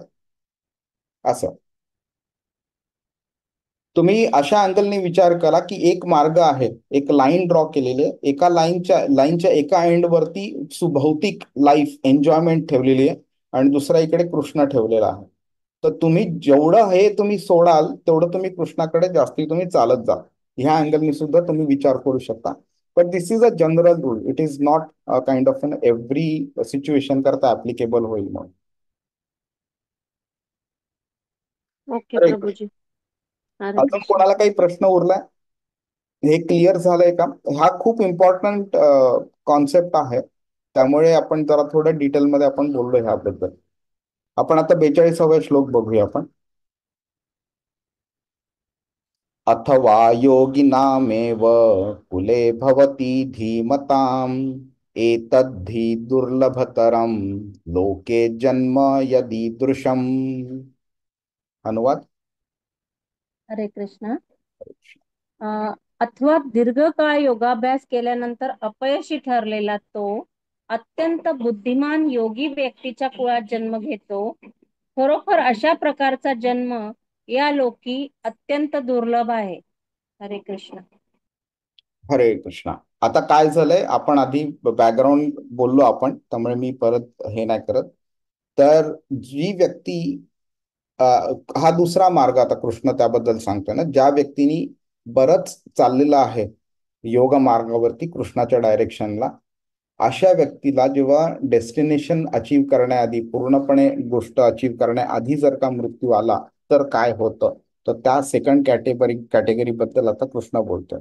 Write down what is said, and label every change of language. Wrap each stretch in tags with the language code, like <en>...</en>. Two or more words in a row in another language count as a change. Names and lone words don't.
<mr>असं तुम्ही अशा अँगलने विचार करा की एक मार्ग आहे, एक</mr> <en>line draw</en> <mr>केलेली आहे, एका लाईनच्या एका एंडवरती सुभौतिक</mr> <en>life enjoyment</en> <mr>ठेवलेली आहे आणि दुसऱ्या इकडे कृष्ण ठेवलेला आहे. तर तुम्ही जेवढं हे तुम्ही सोडाल तेवढं तुम्ही कृष्णाकडे जास्ती तुम्ही चालत जा. ह्या अँगलने सुद्धा तुम्ही विचार करू शकता.</mr> <en>पण this is a general rule, it is not kind of an every situation करता ऍप्लिकेबल</en> <mr>होईल म्हणून. ओके अरे, प्रभूजी. हरे अजून कृष्ण. कोणाला काही प्रश्न उरलाय? हे क्लिअर झालंय का? हा खूप</mr> <en>important concept</en> <mr>आहे, त्यामुळे आपण जरा थोडं डिटेलमध्ये आपण बोललो ह्याबद्दल. आपण आता 42वा श्लोक बघूया आपण.</mr> <sa>अथवा योगिनामेव कुले भवति धीमताम् एतद्धि दुर्लभतरम लोके जन्म यदीदृशम.</sa> <mr>अनुवाद. हरे कृष्ण. अथवा दीर्घकाळ योगाभ्यास केल्यानंतर अपयशी ठरलेला तो अत्यंत बुद्धिमान योगी व्यक्तीच्या कुळात जन्म घेतो. खरोखर अशा प्रकारचा जन्म या लोकी अत्यंत दुर्लभ आहे. हरे कृष्ण. हरे कृष्णा. आता काय झालंय, आपण आधी बॅकग्राऊंड बोललो आपण, त्यामुळे मी परत हे नाही करत. तर जी व्यक्ती अ, हा दुसरा मार्ग आता कृष्ण त्याबद्दल सांगतोय ना, ज्या व्यक्तीनी बरंच चाललेलं आहे योग मार्गावरती कृष्णाच्या डायरेक्शनला, अशा व्यक्तीला जेव्हा डेस्टिनेशन अचीव करण्याआधी, पूर्णपणे गोष्ट अचीव करण्याआधी जर का मृत्यू आला तर काय होतं, तर त्या सेकंड कॅटेगरीबद्दल आता कृष्ण बोलतोय.</mr>